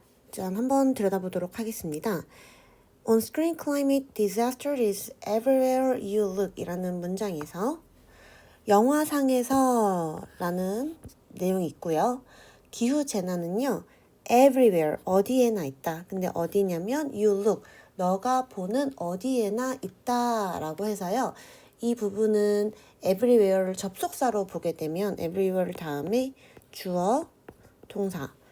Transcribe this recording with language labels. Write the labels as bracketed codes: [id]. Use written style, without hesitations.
[ko] 짠, 한번 들여다보도록 하겠습니다. [en] On screen climate disaster is everywhere you look [ko] 이라는 문장에서 영화상에서 라는 내용이 있고요. 기후재난은요. everywhere, 어디에나 있다. 근데 어디냐면 you look, 너가 보는 어디에나 있다 라고 해서요. 이 부분은 everywhere를 접속사로 보게 되면 everywhere 다음에 주어, 동사.